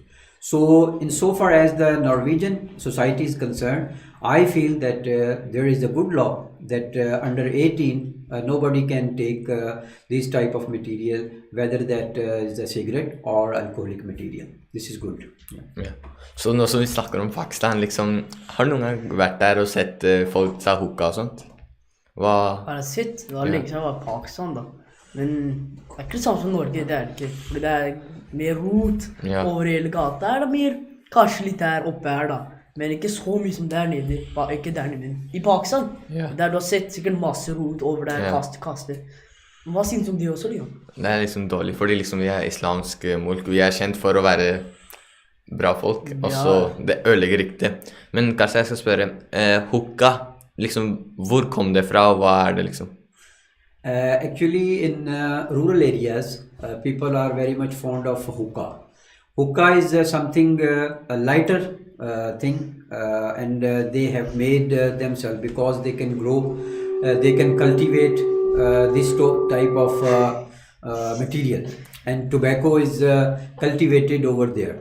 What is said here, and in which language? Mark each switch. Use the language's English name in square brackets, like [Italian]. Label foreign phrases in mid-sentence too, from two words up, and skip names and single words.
[English] So insofar as the Norwegian society is concerned, I feel that there is a good law that under 18 nobody can take this type of material, whether that is a cigarette or alcoholic material. This is good. [Norwegian] Ja. Så nå som vi snakker om Pakistan, liksom, har du noen gang vært der og sett folk ta hookah og sånt? Har jeg sett? Det var lenge siden jeg var i Pakistan da. Men det er ikke det samme som Norge, det er det ikke. Fordi det er mer rot over hele gata. Det er det mer, kanskje litt der oppe her da. Men ikke så mye som der nede, ikke der nede. I Pakistan, der du har sett sikkert masse rot over der, kaste. Hva synes du om det også, Leon? Det er liksom dårlig, fordi liksom vi er islamsk molk, vi er kjent for å være bra folk, og så det ødelegger riktig. Men kanskje jeg skal spørre, hookah, liksom, hvor kom det fra, og hva er det liksom? [English] Actually, in rural areas, people are very much fond of hookah. Hookah is something a lighter thing, and they have made themselves because they can grow, they can cultivate this type of material, and tobacco is cultivated over there.